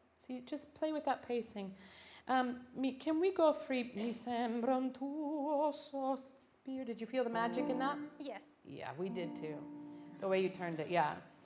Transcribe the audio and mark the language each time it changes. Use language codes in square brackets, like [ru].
[en] See, just play with that pacing. Can we go free? [it] Mi sembra un tuo sospiro. [en] Did you feel the magic in that? Yes. Yeah, we did too. The way you turned it, yeah.